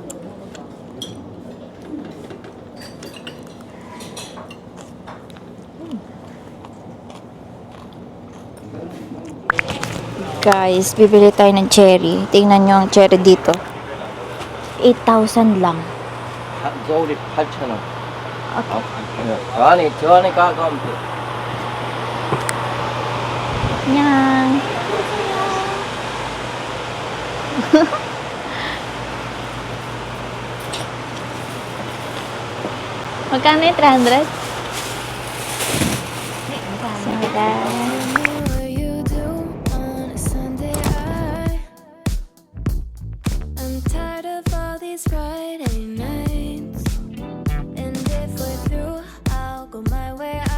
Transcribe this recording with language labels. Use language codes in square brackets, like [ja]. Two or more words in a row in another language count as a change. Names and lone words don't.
[tl] Guys, bibili tayo ng cherry. Tingnan nyo ang cherry dito. 8,000 lang. [ko] 저울이 8,000원. [tl] Okay. [ko] 저 안에 가까우면 돼. [tl] Yan. Magkano yung 300? [en] What you do on a Sunday, I'm tired of all these Friday nights. And if we're through, I'll go my way.